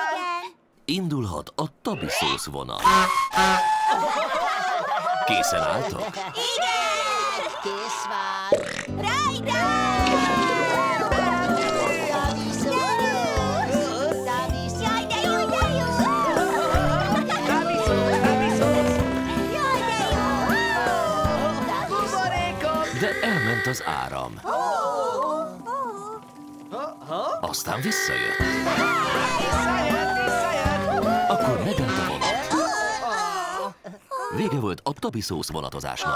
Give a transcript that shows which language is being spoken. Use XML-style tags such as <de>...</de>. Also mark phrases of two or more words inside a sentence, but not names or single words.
<hu>Indulhat a Tabi szósz vonat. Készen álltok? Igen! Kész van! Rajta! Tabi szósz! Tabi szósz! Jaj, de jó, de jó! Tabi szószt, Tabi szószt! Jaj, de jó! Buborékom! De elment az áram. Aztán visszajött. Visszajött, visszajött! Akkor megállt a vonat. Vége volt a Tabi szósz vonatozásnak.</hu>